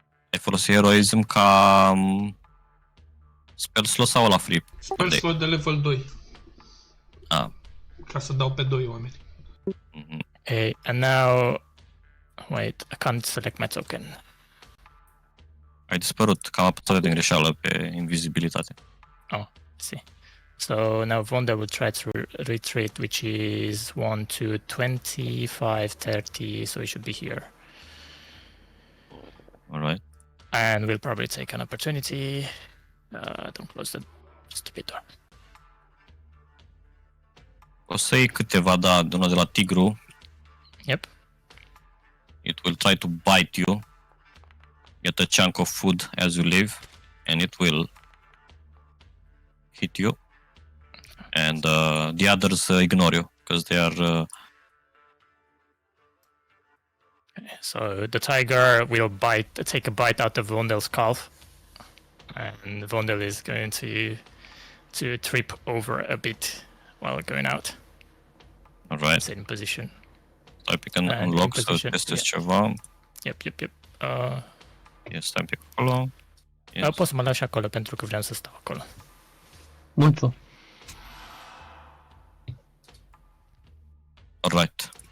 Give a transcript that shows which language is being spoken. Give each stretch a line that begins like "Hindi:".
Romanian: Ai folosit heroism ca spell slot sau la free? Spell slot de level 2. Ca să dau pe 2 oameni.
English: Okay, and now... Wait, I can't select my token.
Romanian: Ai dispărut, că am apăsat din greșeală pe invizibilitate.
English: Oh, I see. So now Vonda will try to retreat, which is 1 to 25, 30, so he should be here. Alright. And we'll probably take an opportunity. Don't close the stupid door.
Romanian: O să iei câteva, da, de una de la tigru.
English: Yep. It will try to bite you. Get a chunk of food as you live, and it will hit you. And the others ignore you, because they are... So the tiger will take a bite out of Vondel's calf, and Vondel is going to trip over a bit while going out. Alright. Same position.
Romanian: Stai un pic în unlock să testez ceva.
English: Yep.
Romanian: Stai un pic acolo.
English: Yes.
Romanian: Poți să mă lași acolo pentru că vreau să stau acolo. Mulțumesc.
English: Alright.